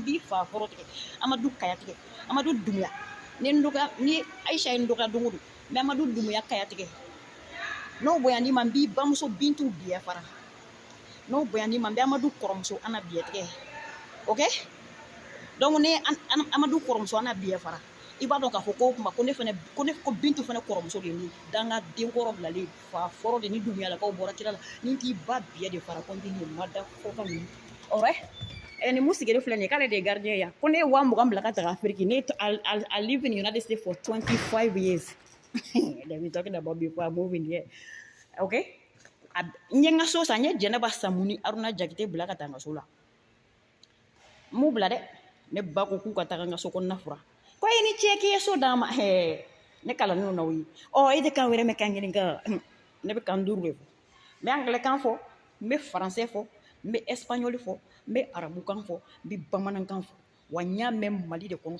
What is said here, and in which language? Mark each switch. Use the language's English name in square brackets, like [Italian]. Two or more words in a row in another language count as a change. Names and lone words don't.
[Bambara] b'i fa fɔlɔ tigɛ Amadu Kaya tigɛ Amadu Dumuya ni Ayisa ye n dɔgɔya don o don n bɛ Amadu Dumuya Kaya tigɛ n'o bonyani ma n b'i bamuso Bintu Biya fara n'o bonyani ma n bɛ Amadu kɔrɔmuso Ana Biya tigɛ ok donc ne Amadu kɔrɔmuso Ana Biya fara i b'a dɔn k'a fɔ ko kuma ko Bintu fana kɔrɔmuso de ye ne danga denkɔrɔ bilalen fa fɔlɔ de ni Dumuyalakaw bɔra kira la ni t'i ba Biya de fara kɔntini ma da fɔ ka ninnu ni mun sigilen filɛ nin ye k'ale de ye gardien ya ko ne ye 20,000 bila ka taga Afiriki [English] I live in United States for 25 years they been talking about before I move in here [Bambara] ok n ye n ka so san n ye Jɛnɛba Samuni Aruna Jakite bila ka taa n ka so la m'u bila dɛ ne ba ko k'u ka taga n ka so kɔnɔna fura ko ye ni cɛ k'i ye so d'a ma ne kalannen n'aw ye e tɛ kan wɛrɛ mɛn kan kelen kan ne bɛ kan 5 de fɔ n bɛ angilɛkan fɔ n bɛ faransɛ fɔ n bɛ espagnol fɔ n bɛ arabukan fɔ n bɛ bamanankan fɔ wa n y'a mɛn Mali de kɔnɔ